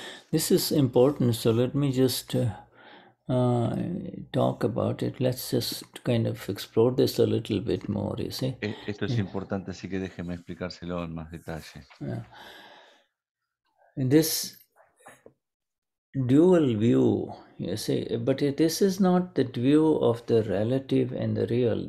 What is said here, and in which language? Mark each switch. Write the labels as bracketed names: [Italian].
[English] This is important, so let me just talk about it. Let's just kind of explore this a little bit more, you see. [Spanish] Esto es importante, así que déjeme explicárselo en más detalle. [English] This dual view, you see, but this is not the view of the relative and the real.